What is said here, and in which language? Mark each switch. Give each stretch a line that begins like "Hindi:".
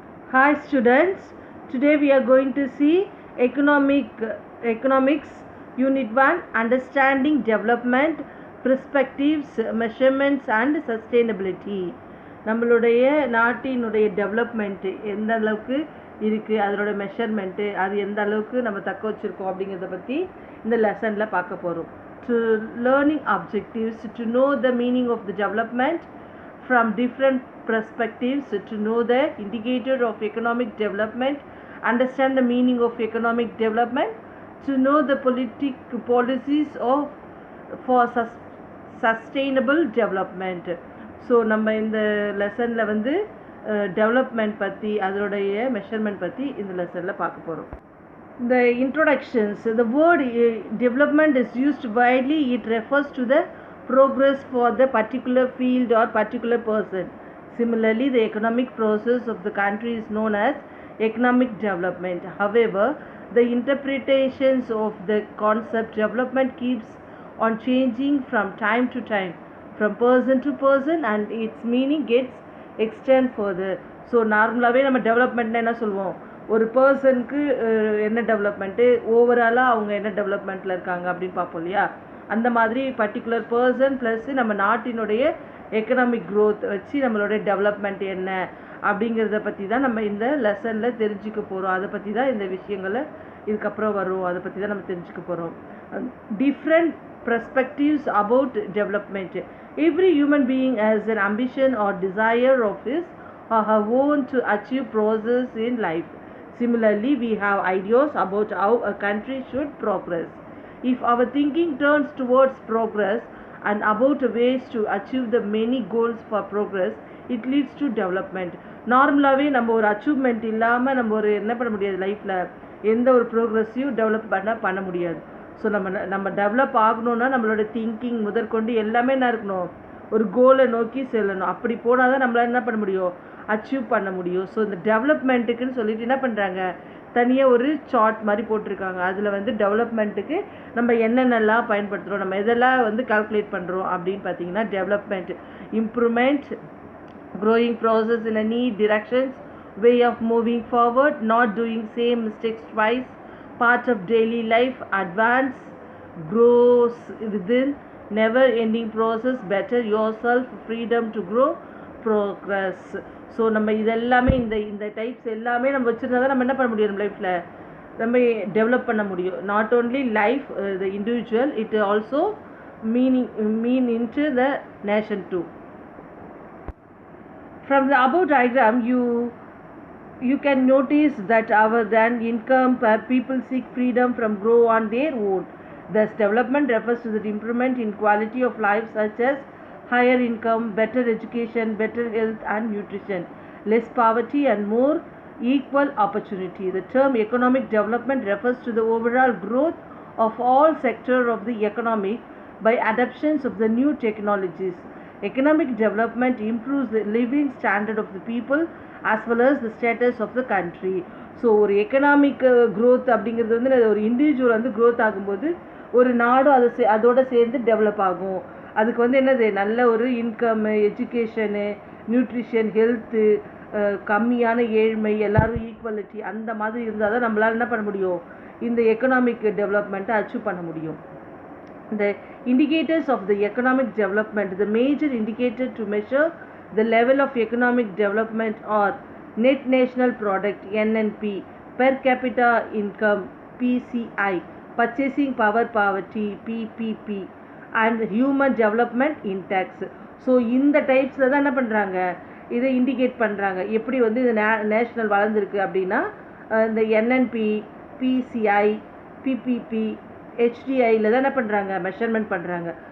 English: Hi students, today we are going to see economics unit 1 understanding development perspectives measurements and sustainability.
Tamil: நம்மளுடைய நாட்டினுடைய development எந்த அளவுக்கு இருக்குது, அதனோட மெஷர்மெண்ட்டு அது எந்த அளவுக்கு நம்ம தக்க வச்சுருக்கோம் அப்படிங்கிறத பற்றி இந்த லெசனில் பார்க்க போகிறோம்.
English: To learning objectives, to know the meaning of the development from different perspectives, to know the indicator of economic development, understand the meaning of economic development, to know the policies of for sustainable development.
Tamil: So நம்ம இந்த லெசனில் வந்து development பற்றி அதனுடைய measurement பற்றி இந்த லெசனில் பார்க்க போகிறோம்.
English: The introductions. The word development is used widely. It refers to the progress for the particular field or particular person. Similarly, the economic process of the country is known as economic development. However, the interpretations of the concept development keeps on changing from time to time, from person to person, and its meaning gets extend further.
Tamil: So நார்மலாகவே நம்ம டெவலப்மெண்ட்னா என்ன சொல்லுவோம், ஒரு பர்சனுக்கு என்ன development, ஓவராலாக அவங்க என்ன டெவலப்மெண்ட்டில் இருக்காங்க அப்படின்னு பார்ப்போம் இல்லையா. அந்த மாதிரி பர்டிகுலர் பர்சன் ப்ளஸ் நம்ம நாட்டினுடைய எக்கனாமிக் க்ரோத் வச்சு நம்மளுடைய டெவலப்மெண்ட் என்ன அப்படிங்கிறத பற்றி தான் நம்ம இந்த லெசனில் தெரிஞ்சுக்க போகிறோம். அதை பற்றி தான் இந்த விஷயங்களை இதுக்கப்புறம் வரும், அதை பற்றி தான் நம்ம தெரிஞ்சுக்க போகிறோம்.
English: Different perspectives about development. Every human being has an ambition or desire of his or her own to achieve progress in life. Similarly, we have ideas about how a country should progress. If our thinking turns towards progress and about ways to achieve the many goals for progress, it leads to development.
Tamil: நார்மலாகவே நம்ம ஒரு achievement இல்லாமல் நம்ம ஒரு என்ன பண்ண முடியாது, லைஃப்பில் எந்த ஒரு ப்ரோக்ரஸையும் டெவலப் பண்ண முடியாது. ஸோ நம்ம டெவலப் ஆகணுன்னா நம்மளோட திங்கிங் முதற்கொண்டு எல்லாமே என்ன இருக்கணும், ஒரு கோலை நோக்கி செல்லணும். அப்படி போனால் தான் நம்மளால் என்ன பண்ண முடியும், அச்சீவ் பண்ண முடியும். ஸோ இந்த டெவலப்மெண்ட்டுக்குன்னு சொல்லிட்டு என்ன பண்ணுறாங்க, தனியாக ஒரு சார்ட் மாதிரி போட்டிருக்காங்க. அதில் வந்து டெவலப்மெண்ட்டுக்கு நம்ம என்னென்னலாம் பயன்படுத்துகிறோம், நம்ம எதெல்லாம் வந்து கால்குலேட் பண்ணுறோம் அப்படின்னு பார்த்தீங்கன்னா,
English: Development improvement, growing process in a neat directions, way of moving forward, not doing same mistakes twice, part of daily life, advance, grows within, never ending process, better yourself, freedom to grow, progress.
Tamil: So நம்ம இதெல்லாமே இந்த types எல்லாமே நம்ம வச்சுருந்தா தான் நம்ம என்ன பண்ண முடியும், நம்ம லைஃப்பில் நம்ம டெவலப் பண்ண முடியும்.
English: Not only life the individual, it also mean into the nation too. From the above diagram, you can notice that other than income, people seek freedom from grow on their own. Thus, development refers to the improvement in quality of life such as higher income, better education, better health and nutrition, less poverty and more equal opportunity. The term economic development refers to the overall growth of all sectors of the economy by adoptions of the new technologies. Economic development improves the living standard of the people as well as the status of the country.
Tamil: So ஒரு economic growth அப்படிங்கிறது வந்து ஒரு individual வந்து growth ஆகும்போது ஒரு நாடும் அதோட சேர்ந்து டெவலப் ஆகும். அதுக்கு வந்து என்னது, நல்ல ஒரு இன்கம், எஜுகேஷனு, நியூட்ரிஷன், ஹெல்த்து, கம்மியான ஏழ்மை, எல்லோரும் ஈக்குவலிட்டி, அந்த மாதிரி இருந்தால் தான் நம்மளால் என்ன பண்ண முடியும், இந்த எக்கனாமிக் டெவலப்மெண்ட்டை அச்சீவ் பண்ண முடியும்.
English: The indicators of the economic development, the major indicator to measure the level of economic development are net national product NNP, per capita income PCI, purchasing power poverty PPP, and human development index.
Tamil: So இந்த டைப்ஸில் தான் என்ன பண்ணுறாங்க, இதை indicate பண்ணுறாங்க. எப்படி வந்து இது national வளர்ந்துருக்கு அப்படின்னா, இந்த NNP, PCI, PPP, HDIயில் தான் என்ன பண்ணுறாங்க, மெஷர்மெண்ட் பண்ணுறாங்க.